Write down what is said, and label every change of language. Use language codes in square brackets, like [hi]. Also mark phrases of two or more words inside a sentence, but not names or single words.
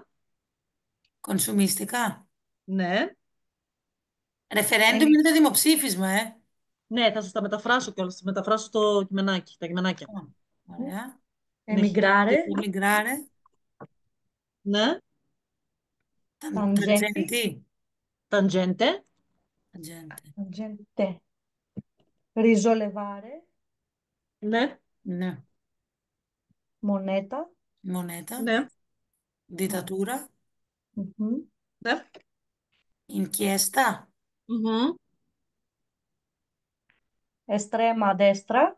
[it] Κονσουμιστικά. [el] ναι. [it] Ρεφερέντουμ Εμι... [el] είναι το δημοψήφισμα, ε. Ναι, θα σας τα μεταφράσω κιόλας, θα μεταφράσω το κειμενάκι, τα κειμενάκια. Ω, ωραία. Ναι, [it] Εμιγκράρε. Emigrare. [el] ναι. [it] Ταντζέντι. Tangenti. Tangente, Tangente. Tangente. Risollevare. [el] ναι. Ναι. [it] Μονέτα. Moneta. [el] Ναι. [it] Dittatura. Μμμ. [el] Ναι. [it] Inchiesta. Μμμ. Estrema destra.